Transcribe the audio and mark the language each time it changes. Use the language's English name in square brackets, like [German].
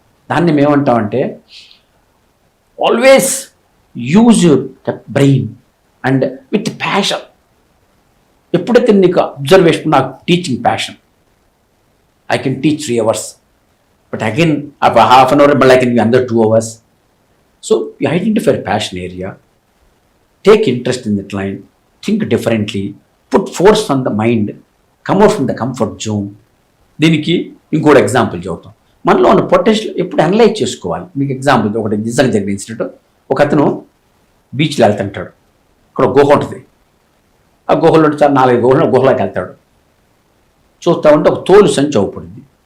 [Telugu] దాన్ని మేమంటామంటే [English] Always use your brain and with passion. [Telugu] ఎప్పుడైతే నీకు [English] Observation, నాకు teaching passion, I can teach 3 hours, but again half an hour మళ్ళీ I can be under 2 hours. So you identify passion area, take interest in that line, think differently, put force on the mind, come out from the comfort zone. [Telugu] దీనికి ఇంకోటి example చెబుతాం. మనలో ఉన్న potential ఎప్పుడు analyse చేసుకోవాలి. మీకు example ఒకటి నిజంగా జరిగిన ఇన్సిడెంట్. ఒక అతను బీచ్లో వెళ్తుంటాడు, అక్కడ గుహ ఉంటుంది. ఆ గుహలో 4 గుహలు, గుహలోకి వెళ్తాడు. చూస్తూ ఉంటే ఒక తోలు సంచి అవుపడింది.